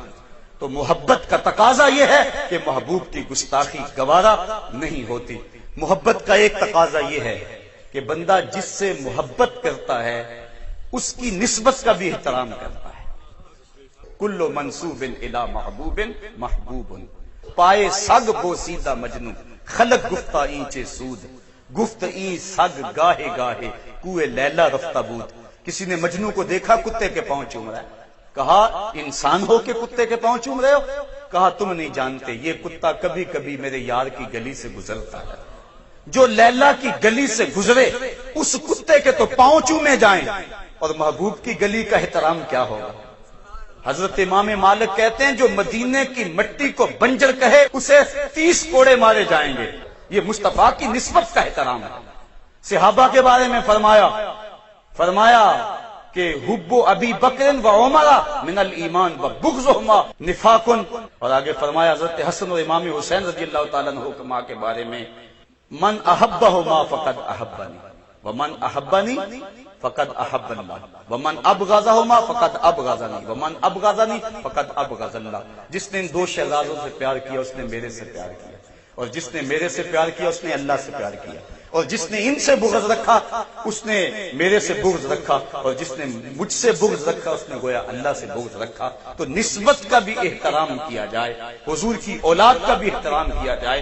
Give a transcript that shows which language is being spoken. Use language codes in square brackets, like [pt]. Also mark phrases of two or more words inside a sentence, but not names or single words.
[ur] تو محبت کا تقاضا یہ ہے کہ محبوب کی گستاخی گوارا نہیں ہوتی۔ محبت کا ایک تقاضا یہ ہے کہ بندہ جس سے محبت کرتا ہے اس کی نسبت کا بھی احترام کرتا ہے۔ [ar] کل منسوب الی محبوب محبوب، [fa] پائے سگ بوسیدہ مجنو، خلق گفتہ اینچے سود، گفت این سگ گاہے گاہے کوئے لیلا رفتہ بود۔ [ur] کسی نے مجنو کو دیکھا کتے کے پاؤں چوم رہا ہے، کہا انسان ہو کے کتے کے پاؤں چوم رہے ہو؟ کہا تم نہیں جانتے یہ کتا کبھی کبھی میرے یار کی گلی سے گزرتا ہے، جو لیلا کی گلی سے گزرے اس کتے کے تو پاؤں چومے جائیں، اور محبوب کی گلی کا احترام کیا ہوگا۔ حضرت امام مالک کہتے ہیں جو مدینے کی مٹی کو بنجر کہے اسے 30 کوڑے مارے جائیں گے۔ یہ مصطفیٰ کی نسبت کا احترام ہے۔ صحابہ کے بارے میں فرمایا کہ [ar] حب ابی بکر و عمر من الایمان و بغضهما نفاق، [ur] اور آگے فرمایا حضرت حسن اور امام حسین رضی اللہ تعالیٰ عنہما کے بارے میں [ar] من احبہما فقد احبنی ومن احبنی فقد احب اللہ ومن ابغضہما فقد ابغضنی ومن ابغضنی فقد ابغض اللہ۔ [ur] جس نے ان 2 شہزادوں سے پیار کیا اس نے میرے سے پیار کیا، اور جس نے میرے سے پیار کیا اس نے اللہ سے پیار کیا، اور جس نے ان سے بغض رکھا اس نے میرے سے بغض رکھا، اور جس نے مجھ سے بغض رکھا اس نے گویا اللہ سے بغض رکھا۔ تو نسبت کا بھی احترام کیا جائے، حضور کی اولاد کا بھی احترام کیا جائے۔